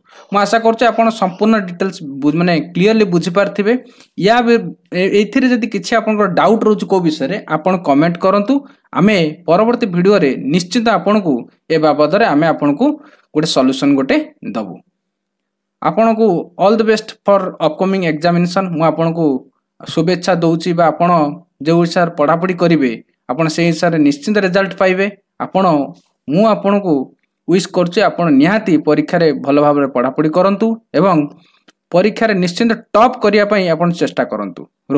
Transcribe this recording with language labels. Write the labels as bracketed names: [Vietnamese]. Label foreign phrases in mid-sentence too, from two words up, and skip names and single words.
[Odia] ମୁଁ ଆଶା କରୁଛି ଆପଣ ସମ୍ପୂର୍ଣ୍ଣ ଡିଟେଲ୍ସ ମାନେ କ୍ଲିଅରଲି ବୁଝି ପାରିଥିବେ ଯା ଏଥିରେ ଯଦି କିଛି ଆପଣ ଡାଉଟ ରହୁଛି କୁ ବିଷୟ ରେ ଆପଣ କମେଣ୍ଟ କରନ୍ତୁ ଆମେ ପରବର୍ତ୍ତୀ ଭିଡିଓ ରେ ନିଶ୍ଚିତ ଆପଣ କୁ ଏ ବାବଦ ରେ ଆମେ ଆପଣ କୁ ଗୋଟେ ସଲ୍ୟୁସନ ଗୋଟେ ଦେବୁ। ଆପଣ କୁ [English] all the best for upcoming examination [Odia] ମୁଁ ଆପଣ କୁ ଶୁଭେଚ୍ଛା ଦେଉଛି ବା ଆପଣ ଯେ ହିସାବ ପଢ଼ାପଢ଼ି କରିବେ ଆପଣ ସେ ହିସାବ ରେ ନିଶ୍ଚିତ ରେଜଲ୍ଟ ପାଇବେ ଆପଣ ମୁଁ ଆପଣ କୁ ୱିଶ କରୁଛି ଆପଣ ନିହାତି ପରୀକ୍ଷା ରେ ଭଲ ଭାବରେ ପଢ଼ାପଢ଼ି କରନ୍ତୁ ଏବଂ ପରୀକ୍ଷା ରେ ନିଶ୍ଚିତ ଟପ କରିଆ ପାଇଁ ଆପଣ ଚେଷ୍ଟା କରନ୍ତୁ।